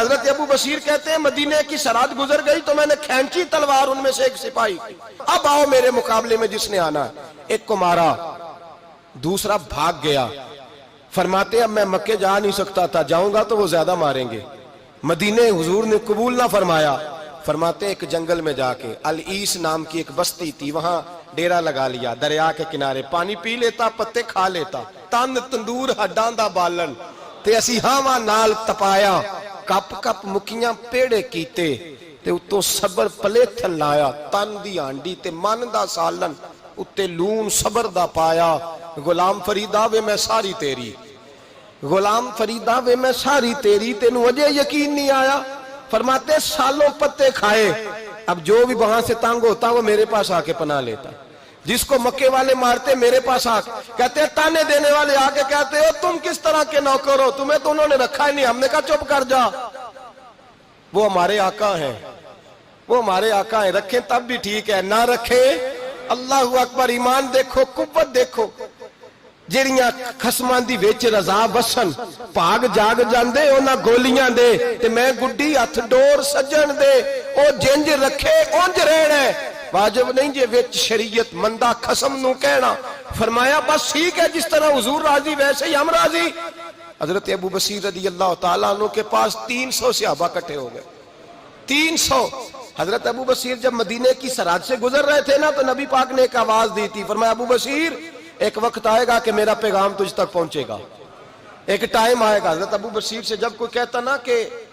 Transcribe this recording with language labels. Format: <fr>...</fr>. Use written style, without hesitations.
<ur>حضرت ابو بصیر کہتے ہیں مدینے کی سرحد گزر گئی تو میں نے کھینچی تلوار ان میں سے ایک سپاہی، اب آؤ میرے مقابلے میں جس نے آنا ہے. ایک کو مارا، دوسرا بھاگ گیا. فرماتے اب میں مکے جا نہیں سکتا تھا، جاؤں گا تو وہ زیادہ ماریں گے. مدینے حضور نے قبول نہ فرمایا. فرماتے ایک جنگل میں جا کے العیس نام کی ایک بستی تھی، وہاں ڈیرا لگا لیا. دریا کے کنارے پانی پی لیتا، پتے کھا لیتا.</ur> <pa>تن تندور ہڈاں دا بالن تے اسی ہاواں نال تپایا. کپ کپ مکیاں پیڑے کیتے تے اتوں صبر پلیتھن لایا. تن دی ہانڈی تے من دا سالن اتے لون صبر دا پایا. غلام فریدا وے میں ساری تیری، غلام فریدا وے میں ساری تیری، تینوں اجے یقین نہیں آیا.</pa> <ur>فرماتے سالوں پتے کھائے، اب جو بھی وہاں سے تنگ ہوتا وہ میرے پاس آ کے پناہ لیتا. جس کو مکے والے مارتے میرے پاس آ کہتے تانے دینے والے آ کے کہتے ہو تم کس طرح کے نوکر ہو، تمہیں تو انہوں نے رکھا ہی نہیں. ہم نے کہا چپ کر جا، وہ ہمارے آقا ہیں، وہ ہمارے آقا ہیں، رکھیں تب بھی ٹھیک ہے، نہ رکھیں اللہ اکبر. ایمان دیکھو، قوت دیکھو.</ur> <pa>جیڑیاں خسماں دی وچ رضا وسن بھاگ جاگ جاندے اونا گولیاں دے تے میں گڈی ہتھ ڈور سجن دے او جنج رکھے اونج رہنا ہے. واجب نہیں جے وچ شریعت مندہ خسم نو کہنا.</pa> <ur>فرمایا بس ٹھیک ہے، جس طرح حضور راضی ویسے ہی ہم راضی. حضرت ابو بصیر رضی اللہ تعالیٰ عنہ کے پاس 300 صحابہ کٹھے ہو گئے. 300 حضرت ابو بصیر جب مدینے کی سرحد سے گزر رہے تھے نا تو نبی پاک نے ایک آواز دی تھی، فرمایا ابو بصیر ایک وقت آئے گا کہ میرا پیغام تجھ تک پہنچے گا، ایک ٹائم آئے گا۔ حضرت ابو بصیر سے جب کوئی کہتا نا کہ</ur>